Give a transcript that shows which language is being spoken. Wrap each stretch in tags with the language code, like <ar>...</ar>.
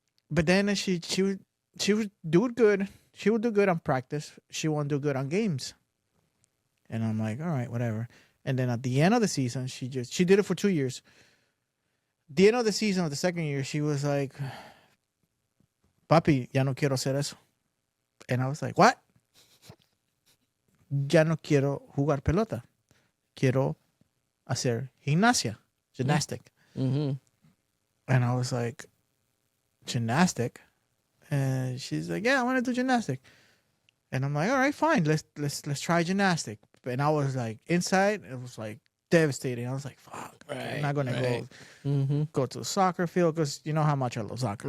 <en>But then she would do good. She would do good on practice. She won't do good on games. And I'm like, all right, whatever. And then at the end of the season, she did it for 2 years. The end of the season of the second year, she was like,</en> <es>papi, ya no quiero hacer eso.</es> <en>And I was like, what?</en> <es>Ya no quiero jugar pelota. Quiero hacer gymnastic.</es> <en>And I was like, gymnastic? And she's like, yeah, I want to do gymnastic. And I'm like, all right, fine. Let's try gymnastic. And I was like, inside, it was like devastating. I was like, fuck, I'm not gonna go to the soccer field because you know how much I love soccer.</en>